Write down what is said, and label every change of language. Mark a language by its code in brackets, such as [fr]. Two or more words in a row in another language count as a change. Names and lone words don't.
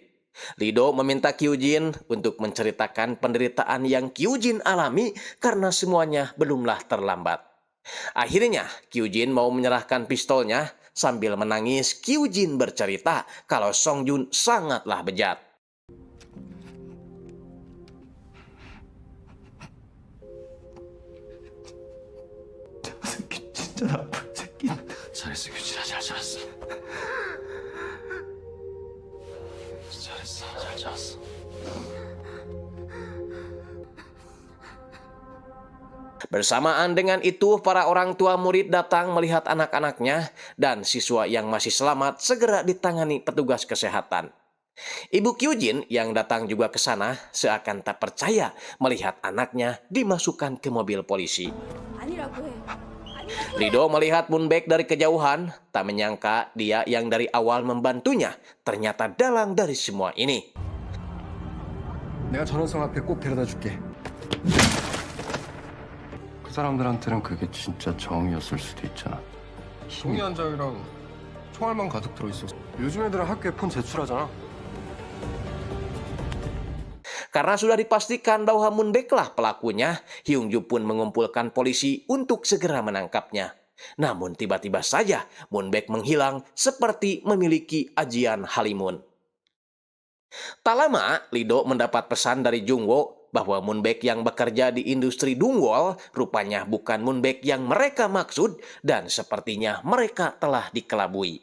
[id] Lido meminta Kyujin untuk menceritakan penderitaan yang Kyujin alami karena semuanya belumlah terlambat. Akhirnya, Kyujin mau menyerahkan pistolnya. Sambil menangis, Kyujin bercerita kalau Songjun sangatlah bejat. [ko] 잘했어, 규진아. 잘 잘했어. 잘했어. 잘 잘했어. [id] Bersamaan dengan itu, para orang tua murid datang melihat anak-anaknya dan siswa yang masih selamat segera ditangani petugas kesehatan. Ibu Kyujin yang datang juga ke sana seakan tak percaya melihat anaknya dimasukkan ke mobil polisi. [ko] 아니라고 해. [id] Lido melihat Moonbaek dari kejauhan, tak menyangka dia yang dari awal membantunya ternyata dalang dari semua ini. [ko] 내가 전원성 앞에 꼭 데려다 줄게. 그 사람들한테는 그게 진짜 정이었을 수도 있잖아. 정이 한 장이랑 총알만 가득 들어있어. 요즘 애들은 학교에 폰 제출하잖아. [id] Karena sudah dipastikan bahwa Moonbaek lah pelakunya, Hyung-ju pun mengumpulkan polisi untuk segera menangkapnya. Namun tiba-tiba saja Moonbaek menghilang seperti memiliki ajian halimun. Tak lama, Lido mendapat pesan dari Jungwo bahwa Moonbaek yang bekerja di industri Dungwol rupanya bukan Moonbaek yang mereka maksud dan sepertinya mereka telah dikelabui.